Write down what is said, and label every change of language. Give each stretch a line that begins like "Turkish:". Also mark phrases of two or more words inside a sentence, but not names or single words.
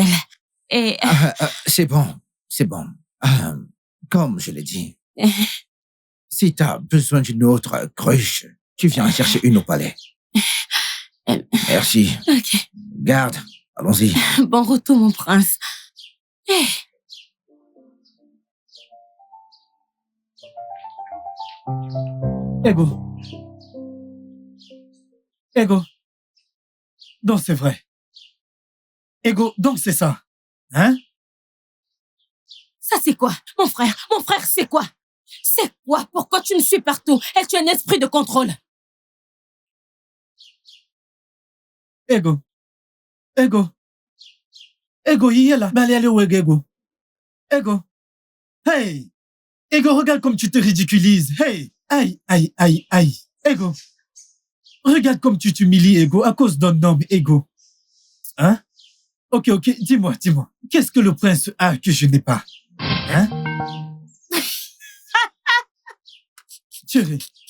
French: Et C'est bon. Comme je l'ai dit, si tu as besoin d'une autre cruche, tu viens chercher une au palais. Merci. ok, Garde, allons-y. bon retour, mon prince. Eh, Ego. Ego. Donc c'est vrai. Ego, donc c'est ça. Hein? ça c'est quoi? Mon frère, c'est quoi? C'est quoi? Pourquoi tu me suis partout? Et tu as un esprit de contrôle. Ego. Ego. Ego, il est là. Mais allez où Ego? Ego. Hey. Ego, regarde comme tu te ridiculises. Hey. Aïe, aïe, aïe, aïe. Ego. Regarde comme tu t'humilies, Ego, à cause d'un homme, Ego. Hein? Ok, dis-moi. Qu'est-ce que le prince a que je n'ai pas? Hein? Chérie.